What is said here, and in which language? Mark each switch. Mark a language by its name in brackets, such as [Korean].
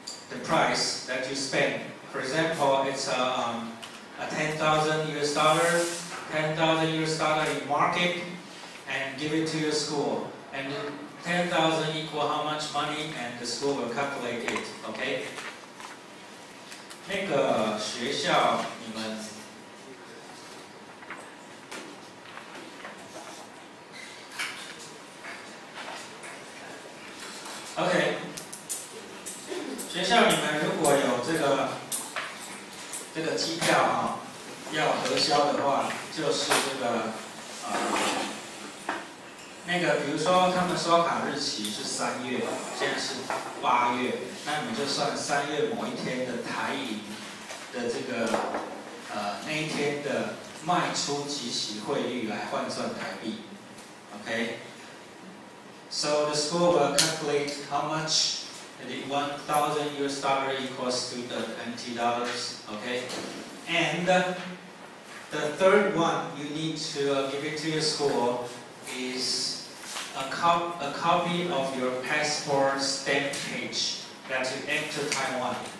[English] the price that you spend. For example, it's a 10,000 US dollar, 10,000 US dollar you mark it and give it to your school. And 10,000 equal how much money, and the school will calculate it. Okay? [Chinese] 那个学校你们 OK， 学校你们如果有这个机票啊，要核销的话，就是这个那个比如说他们刷卡日期是3月，现在是8月，那你们就算3月某一天的台银的这个那一天的卖出即息汇率来换算台币 ，OK。 [English] So the school will calculate how much the 1,000 US dollar equals to the NT dollars, okay? And the third one you need to give it to your school is a copy of your passport stamp page that you enter Taiwan.